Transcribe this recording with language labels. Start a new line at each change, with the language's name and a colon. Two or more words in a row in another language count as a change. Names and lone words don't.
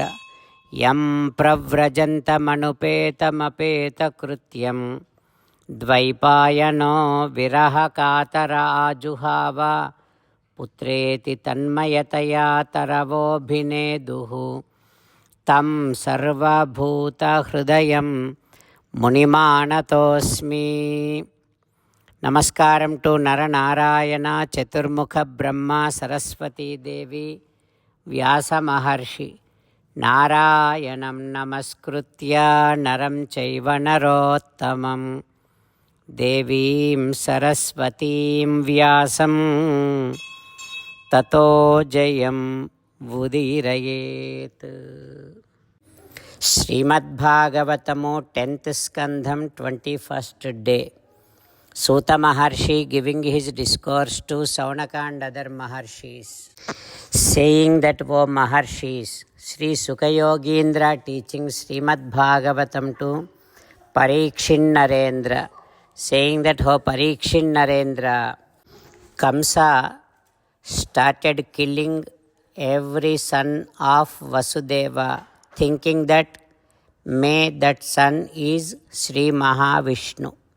Sanskrit: ಯಂ ಪ್ರವ್ರಜಂತಮನುಪೇತಮಪೇತಕೃತ್ಯಂ ದ್ವೈಪಾಯನೋ ವಿರಹ ಕಾತರ ಆಜುಹಾವ ಪುತ್ರೇತಿ ತನ್ಮಯತಯಾ ತರವೋಭಿನೇದುಃ ತಂ ಸರ್ವಭೂತಹೃದಯಂ ಮುನಿಮಾನತೋಸ್ಮಿ.
English: Namaskaram to ನರನಾರಾಯಣ ಚತುರ್ಮುಖ ಬ್ರಹ್ಮ ಸರಸ್ವತೀ ದೇವಿ ವ್ಯಾಸ ಮಹರ್ಷಿ.
Sanskrit: ನಾರಾಯಣಂ ನಮಸ್ಕೃತ್ಯ ನರಂ ಚೈವ ನರೋತ್ತಮಂ ದೇವೀಂ ಸರಸ್ವತೀಂ ವ್ಯಾಸಂ ತತೋ ಜಯಂ ಉದೀರಯೇತ್.
English: ಶ್ರೀಮದ್ಭಾಗವತಮು 10th ಸ್ಕಂಧಂ 21st day. Suta Maharshi giving his discourse to Saunaka and other Maharshis, saying that, "O Maharshis," Sri Sukayogindra teaching Srimad Bhagavatam to Parikshit Narendra, saying that, "O Parikshit Narendra, Kamsa started killing every son of Vasudeva, thinking that May that sun is Sri Mahavishnu.